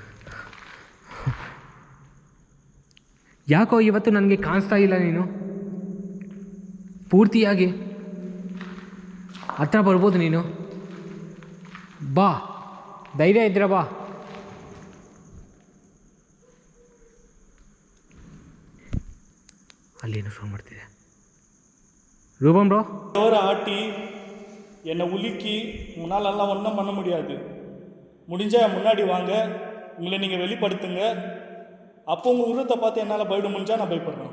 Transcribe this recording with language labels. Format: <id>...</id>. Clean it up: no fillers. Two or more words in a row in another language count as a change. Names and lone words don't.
<kn>ಯಾಕೋ ಇವತ್ತು ನನಗೆ ಕಾಣಿಸ್ತಾ ಇಲ್ಲ ನೀನು ಪೂರ್ತಿಯಾಗಿ. ಹತ್ರ ಬರ್ಬೋದು ನೀನು, ಬಾ, ಧೈರ್ಯ ಇದ್ರೆ ಬಾ. ಅಲ್ಲೇನು ಫೋನ್ ಮಾಡ್ತಿದೆ.</kn> <ta>ரூபம் ப்ரோ டோரை ஆட்டி என்னை உலுக்கி முன்னாலெல்லாம் ஒன்றும் பண்ண முடியாது. முடிஞ்சால் முன்னாடி வாங்க, உங்களை நீங்கள் வெளிப்படுத்துங்க. அப்போ உங்கள் உருவத்தை பார்த்து என்னால் பயப்பட முடிஞ்சால் நான் பயப்படுறேன்.</ta>